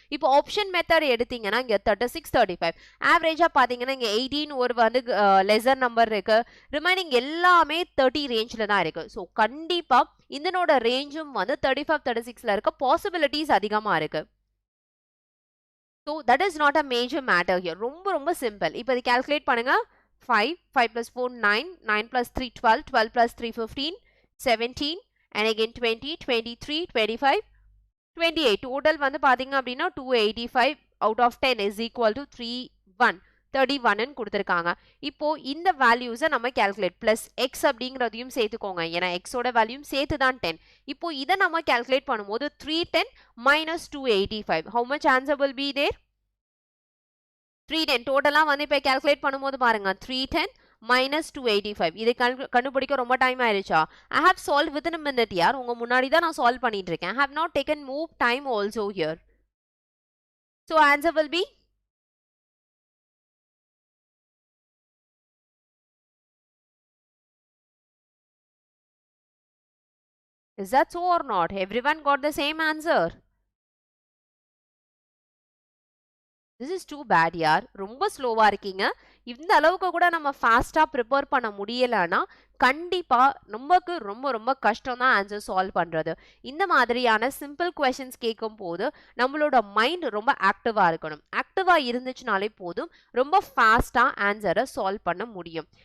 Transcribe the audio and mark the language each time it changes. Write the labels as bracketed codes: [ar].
[ta] இப்போ option method எடுத்தீங்கன்னா இங்க 36, 35 ஆவரேஜா பாத்தீங்கன்னா இங்க 18 ஒரு வந்து லெசர் நம்பர் இருக்கு. ரிமைனிங் எல்லாமே 30 ரேஞ்ச்ல தான் இருக்கு. ஸோ கண்டிப்பா இதனோட ரேஞ்சும் வந்து 35, 36ல இருக்க பாசிபிலிட்டிஸ் அதிகமா இருக்கு. [en] So that is not a major matter here. [ta] ரொம்ப simple. இப்போ இது calculate பண்ணுங்க. [en] 5, 5 plus 4, 9, 9 plus 3, 12, 12 plus 3, 15, 17, and again 20, 23, 25, 28. Total [ta] வந்து பாத்தீங்க அப்படின்னா [en] 285 out of 10 is equal to 31. [ta] 31 கொடுத்திருக்காங்க. இப்போ இந்த வேல்யூஸை நம்ம calculate plus x அப்படிங்கிறதையும் சேர்த்துக்கோங்க. ஏன்னா x ஓட வேல்யூம் சேர்த்து தான் 10. இப்போ இதை நம்ம calculate பண்ணும்போது 310 minus 285. [en] How much answer will be there? 310. [ta] டோட்டலா வந்து இப்போ calculate பண்ணும்போது பாருங்க 310 minus 285. இதை கண்டுபிடிக்க ரொம்ப டைம் ஆயிருச்சா? [en] I have solved within a minute யார். [ta] உங்க முன்னாடி தான் நான் சால்வ் பண்ணிட்டு இருக்கேன். [en] I have not taken more time also here. So answer will be is that so or not? Everyone got the same answer. This is too bad யார். [ta] ரொம்ப ஸ்லோவா இருக்கீங்க. இந்த அளவுக்கு கூட நம்ம ஃபாஸ்டா ப்ரிப்பேர் பண்ண முடியலன்னா கண்டிப்பா நமக்கு ரொம்ப கஷ்டம் தான் ஆன்சர் சால்வ் பண்றது. இந்த மாதிரியான சிம்பிள் क्वेश्चंस கேட்கும் போது நம்மளோட மைண்ட் ரொம்ப ஆக்டிவா இருக்கணும். ஆக்டிவா இருந்துச்சுனாலே போதும் ரொம்ப ஃபாஸ்டா ஆன்சரை சால்வ் பண்ண முடியும்.